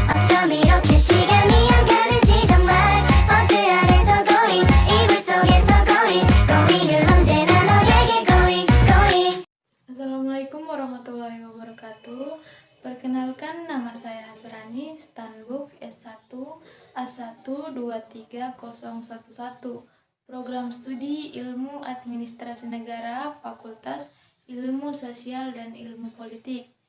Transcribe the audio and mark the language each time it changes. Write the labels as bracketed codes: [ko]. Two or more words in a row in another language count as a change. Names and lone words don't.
[ko] 이렇게 시간이 안 가는지 정말 버스 안에서 going 이불 속에서 going은 언제나 너에게 going. [ar] السلام عليكم ورحمة الله وبركاته. [id] Perkenalkan, nama saya Hasrani, Stanbook S1 A1230011. Program Studi Ilmu Administrasi Negara, Fakultas Ilmu Sosial dan Ilmu Politik.